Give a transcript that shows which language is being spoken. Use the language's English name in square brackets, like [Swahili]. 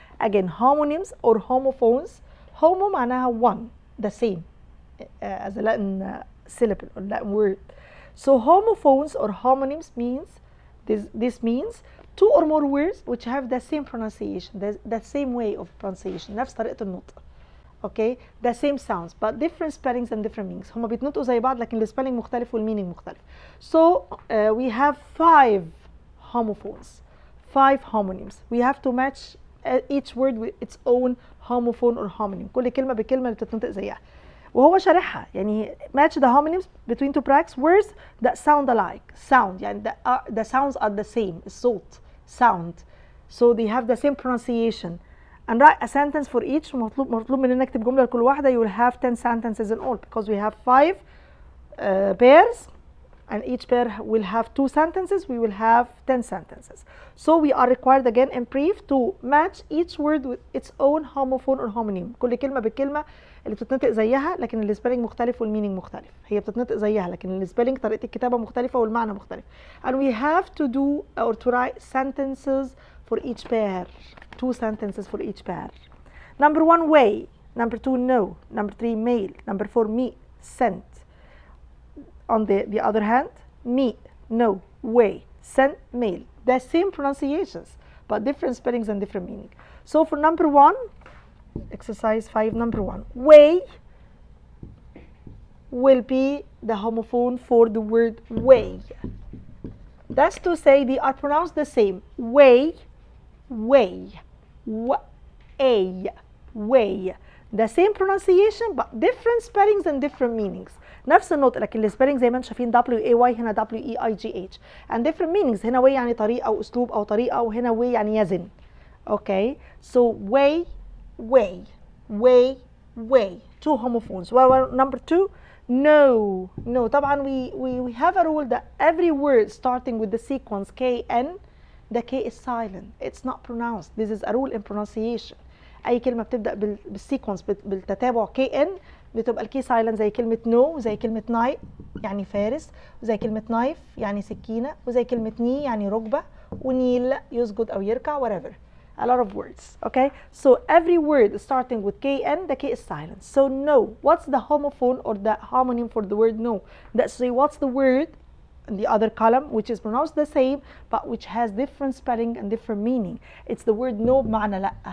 [English] Again, homonyms or homophones. Homo [Arabic] معناها [English] one, the same, as a Latin syllable or Latin word. So homophones or homonyms means this means two or more words which have the same pronunciation, the same way of pronunciation، [Arabic] نفس طريقة النطق. [English] Okay, the same sounds but different spellings and different meanings. [Arabic] هما بيتنطقوا زي بعض لكن السبيلنج مختلف والمينينج مختلف. [English] So we have 5 homophones, 5 homonyms. We have to match each word with its own homophone or homonym. [Arabic] كل كلمة بكلمة اللي بتتنطق زيها. وهو شارحها يعني [English] match the homonyms between two brackets words that sound alike. Sound [Arabic] يعني [English] the sounds are the same. الصوت sound. So they have the same pronunciation. And write a sentence for each. [Arabic] مطلوب مننا نكتب جملة لكل واحدة. [English] You will have 10 sentences in all because we have 5 pairs and each pair will have 2 sentences. We will have 10 sentences. So we are required again in brief to match each word with its own homophone or homonym. [Arabic] كل كلمة بالكلمة اللي بتتنطق زيها لكن السبيلنج مختلف والمينينج مختلف. هي بتتنطق زيها لكن السبيلنج طريقة الكتابة مختلفة والمعنى مختلف. [English] And we have to do or to write sentences for each pair. 2 sentences for each pair. Number 1, way. Number 2, no. Number 3, mail. Number 4, meet, sent. On the other hand, meet, no, way, sent, mail. The same pronunciations, but different spellings and different meaning. So for number 1, exercise 5, number 1, way will be the homophone for the word way. That's to say they are pronounced the same. Way, way, way, way. The same pronunciation but different spellings and different meanings. [Arabic] نفس النطق لكن السبيلنج زي ما انتم شايفين way هنا weigh [English] and different meanings. [Arabic] هنا way يعني طريقة أو أسلوب أو طريقة وهنا way يعني يزن. [English] Okay, so way, way, way, way. 2 homophones. Well, number 2, no, no. [Arabic] طبعا [English] we have a rule that every word starting with the sequence KN, the K is silent. It's not pronounced. This is a rule in pronunciation. [Arabic] أي كلمة بتبدأ بالسيكونس بالتتابع KN بتبقى الكي سايلنت زي كلمة نو وزي كلمة ناي يعني فارس وزي كلمة نايف يعني سكينة وزي كلمة ني يعني ركبة ونيل يسجد أو يركع [English] whatever. A lot of words. Okay, so every word starting with KN, the K is silent. So no, what's the homophone or the homonym for the word no? That's say what's the word in the other column which is pronounced the same but which has different spelling and different meaning. It's the word no [Arabic] بمعنى لأ.